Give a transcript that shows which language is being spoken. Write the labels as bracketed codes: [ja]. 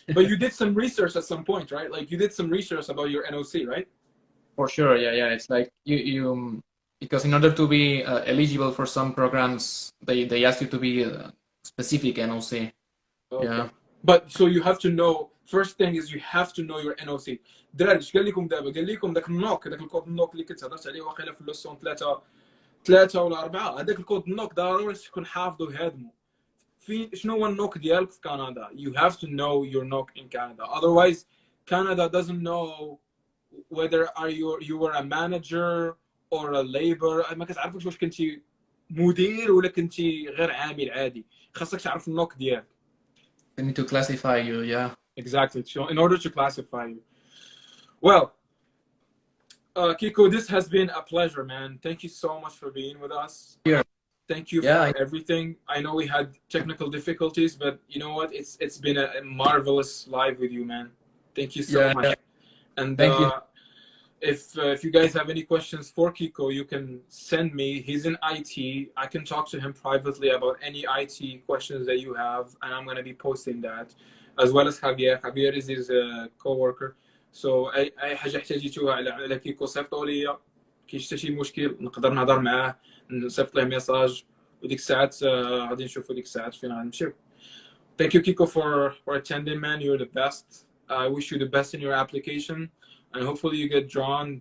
[en] But you did some research at some point, right? Like you did some research about your NOC, right? For sure, yeah. It's like you because in order to be eligible for some programs, they ask you to be specific NOC. Okay. Yeah. But so you have to know. First thing is you have to know your NOC. [ar] دراري اش قال لكم دابا؟ قال لكم داك النوك، داك الكود النوك اللي كنت هضرت عليه واقيلا في اللوسون ثلاثة ولا أربعة، هذاك الكود النوك ضروري تكون حافظه وهادمه. شنو هو النوك ديالك في كندا؟ [en] You have to know your knock in Canada. Otherwise, Canada doesn't know whether you were a manager or a labor. [ar] ما كتعرفش واش كنتي مدير ولا كنتي غير عامل عادي. خاصك تعرف النوك ديالك. [en] They need to classify you, yeah. Exactly. So in order to classify you. Well, Kiko, this has been a pleasure, man. Thank you so much for being with us. Here. Thank you for everything. I know we had technical difficulties, but you know what? It's been a marvelous live with you, man. Thank you so much. And thank you. If you guys have any questions for Kiko, you can send me. He's in IT. I can talk to him privately about any IT questions that you have, and I'm going to be posting that, as well as Javier. Javier is his co-worker. [ar] So أي حاجة احتاجيتوها على كيكو صيفطوا لي. كاين حتى شي مشكل نقدر نهضر معاه، نصيفط له ميساج، وديك الساعات غادي نشوفوا ديك الساعات فين غنمشيو. [en] Thank you, Kiko, for attending, man. You're the best. I wish you the best in your application, and hopefully you get drawn.